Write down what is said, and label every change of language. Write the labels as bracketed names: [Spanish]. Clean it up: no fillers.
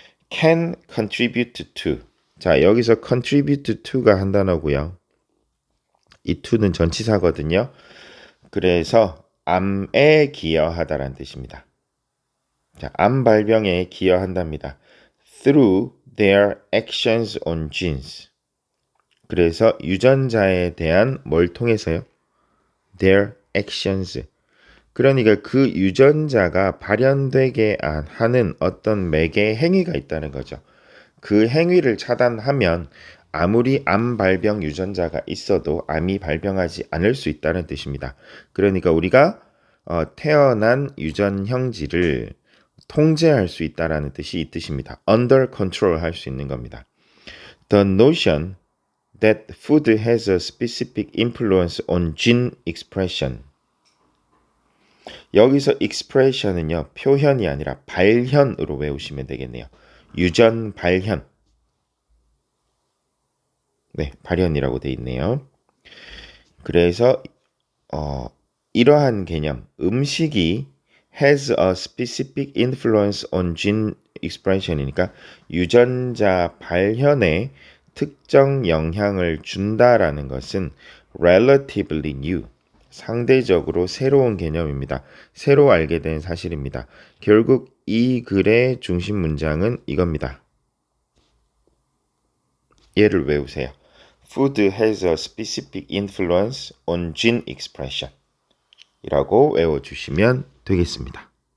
[English] can contribute to. [Korean] 자, 여기서 contribute to가 한 단어고요. 이 to는 전치사거든요. 그래서 암에 기여하다라는 뜻입니다. 자, 암 발병에 기여한답니다. [English] through their actions on genes. [Korean] 그래서 유전자에 대한 뭘 통해서요? [English] their actions. [Korean] 그러니까 그 유전자가 발현되게 하는 어떤 매개 행위가 있다는 거죠. 그 행위를 차단하면 아무리 암 발병 유전자가 있어도 암이 발병하지 않을 수 있다는 뜻입니다. 그러니까 우리가 태어난 유전 형질을 통제할 수 있다라는 뜻이 이 뜻입니다. [English] under control [Korean] 할 수 있는 겁니다. [English] The notion that food has a specific influence on gene expression. [Korean] 여기서 expression은요, 표현이 아니라 발현으로 외우시면 되겠네요. 유전 발현. 네, 발현이라고 돼 있네요. 그래서 이러한 개념, 음식이 [English] has a specific influence on gene expression [Korean] 이니까 유전자 발현에 특정 영향을 준다라는 것은 [English] relatively new, [Korean] 상대적으로 새로운 개념입니다. 새로 알게 된 사실입니다. 결국 이 글의 중심 문장은 이겁니다. 얘를 외우세요. [English] Food has a specific influence on gene expression [Korean] 이라고 외워주시면 되겠습니다.